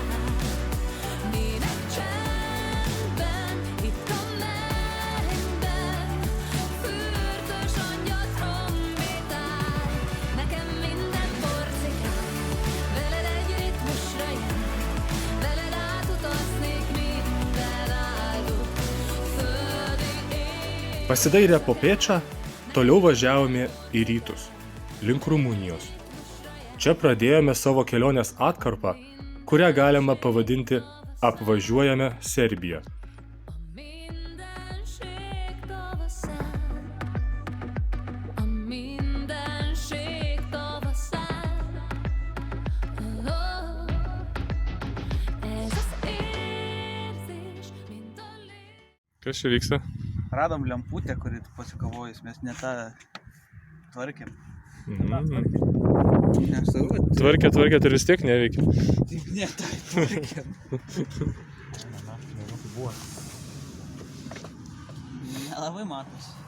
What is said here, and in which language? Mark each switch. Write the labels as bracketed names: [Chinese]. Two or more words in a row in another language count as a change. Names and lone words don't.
[Hungarian] Mi meg csendben, itt a mennyben, fürdős angyal trombitál. Nekem minden porcikán, veled egy ritmusra jár, veled átutaznék minden áldott földi ég. [Lithuanian] Pasidairę po Pečą, toliau važiavome į rytus, link Rumunijos. Čia pradėjome savo kelionės atkarpą, kurią galima pavadinti apvažiuojame Serbiją. [Hungarian] A mindenség tavaszán, ez az érzés, mint a lég. [Lithuanian] Kas čia vyksta? Radom lemputę, kuri pasikavojus, mes ne tą tvarkėm. Tvarkė, tai vis tiek neveikia. Ne tą tvarkėm. Nelabai matos.